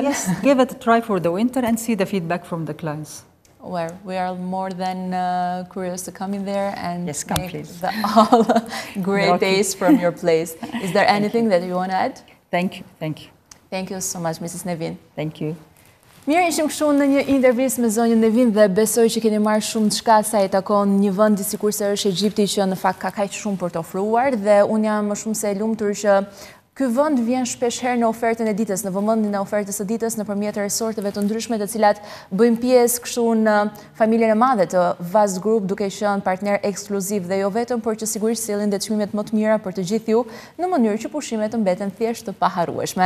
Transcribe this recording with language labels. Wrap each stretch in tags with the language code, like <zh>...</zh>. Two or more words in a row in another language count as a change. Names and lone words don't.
<en>Yes, give it a try for the winter and see the feedback from the clients. Well, we are more than curious to come in there and make all great days from your place. Is there anything that you want to add? Thank you. Thank you so much, Mrs. Neveen. Thank you.</en> <sq>Mirë, ishim kështu në një intervjist me zonjën Neveen dhe besoj që keni marrë shumë çka sa i takon një vendi sikurse është Egjipti, që në fakt ka kaq shumë për të ofruar, dhe unë jam më shumë se e lumtur që Ky vend vjen shpesh herë në ofertën e ditës, në vëmendjen e ofertës së ditës nëpërmjet resorteve të ndryshme të cilat bëjnë pjesë kështu në familjen e madhe të Vast Group, duke qenë partner ekskluziv dhe jo vetëm, por që sigurisht sillin dhe çmimet më të mira për të gjithë ju në mënyrë që pushimet të mbeten thjesht të paharrueshme.</sq>